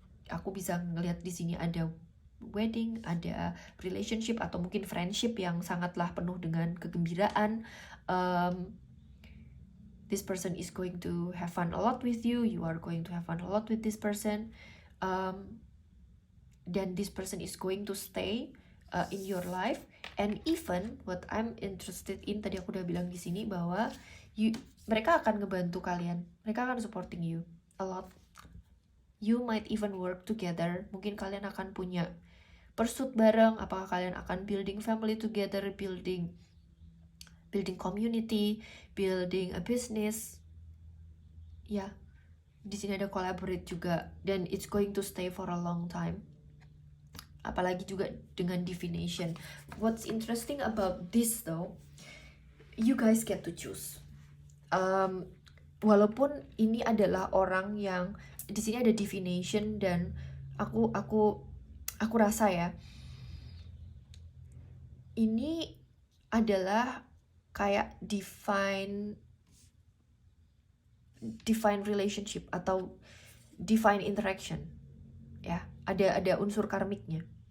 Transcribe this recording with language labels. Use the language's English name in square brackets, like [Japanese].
[Indonesian] Aku bisa ngelihat di sini ada wedding, ada relationship atau mungkin friendship yang sangatlah penuh dengan kegembiraan. [English] This person is going to have fun a lot with you. You are going to have fun a lot with this person. Dan this person is going to stay in your life. And even what I'm interested in, [Indonesian] tadi aku udah bilang di sini bahwa mereka akan ngebantu kalian, mereka akan [English] supporting you a lot. You might even work together. [Indonesian] Mungkin kalian akan punya pursuit bareng. Apakah kalian akan [English] building family together, building community, building a business. [Indonesian] Ya, di sini ada collaborate juga, dan [English] it's going to stay for a long time. [Indonesian] Apalagi juga dengan [English] divination. What's interesting about this though, you guys get to choose. [Indonesian] Walaupun ini adalah orang yang di sini ada divination, dan aku rasa ya, ini adalah kayak divine relationship atau divine interaction ya, ada unsur karmiknya.